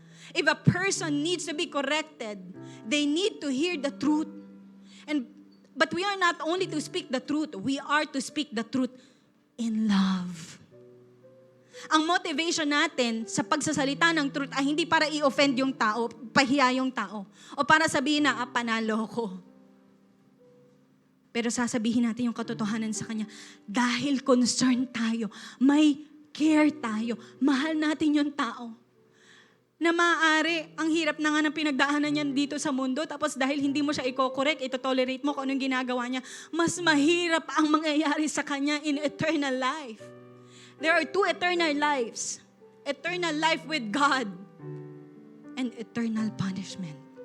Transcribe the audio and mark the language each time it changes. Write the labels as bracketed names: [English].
[English] If a person needs to be corrected, they need to hear the truth. But we are not only to speak the truth, we are to speak the truth in love. [Filipino] Ang motivation natin sa pagsasalita ng truth ay hindi para i-offend yung tao, pahiya yung tao, o para sabihin na, panalo ko. Pero sasabihin natin yung katotohanan sa kanya, dahil concerned tayo, may care tayo, mahal natin yung tao. Na maaari, ang hirap na nga ng pinagdaanan niyan dito sa mundo, tapos dahil hindi mo siya i-correct, ito-tolerate mo kung anong ginagawa niya, mas mahirap ang mangyayari sa kanya [English] in eternal life. There are two eternal lives. Eternal life with God and eternal punishment.